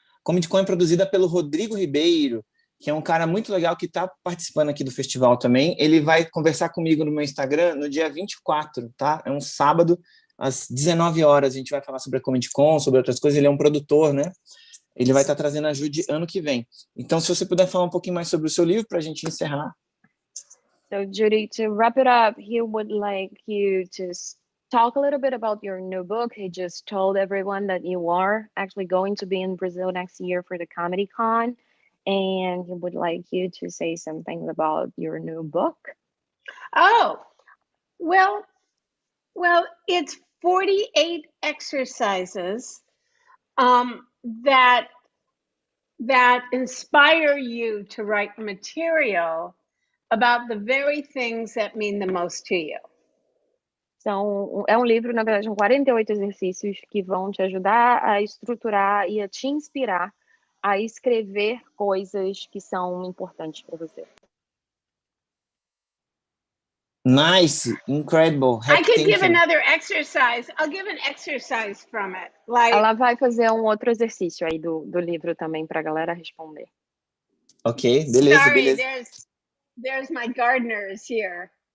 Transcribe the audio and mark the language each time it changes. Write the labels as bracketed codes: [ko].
[pt] Comedy Con é produzida pelo Rodrigo Ribeiro, que é um cara muito legal que está participando aqui do festival também. Ele vai conversar comigo no meu Instagram no dia 24, tá? É um sábado, às 19 horas. A gente vai falar sobre a Comedy Con, sobre outras coisas. Ele é um produtor, né? Ele vai estar trazendo a Judy ano que vem. Então, se você puder falar um pouquinho mais sobre o seu livro, para a gente encerrar. [en] So, Judy, to wrap it up, he would like you to talk a little bit about your new book. He just told everyone that you are actually going to be in Brazil next year for the Comedy Con. And he would like you to say something about your new book. Oh, well, it's 48 exercises that inspire you to write material about the very things that mean the most to you. [pt] É um livro, na verdade, com 48 exercícios que vão te ajudar a estruturar e a te inspirar a escrever coisas que são importantes para você. [en] Nice, incredible. I could give another exercise. I'll give an exercise from it. [pt] Ela vai fazer um outro exercício aí do livro também para a galera responder. Ok, beleza. [en] Sorry, there's my gardeners here.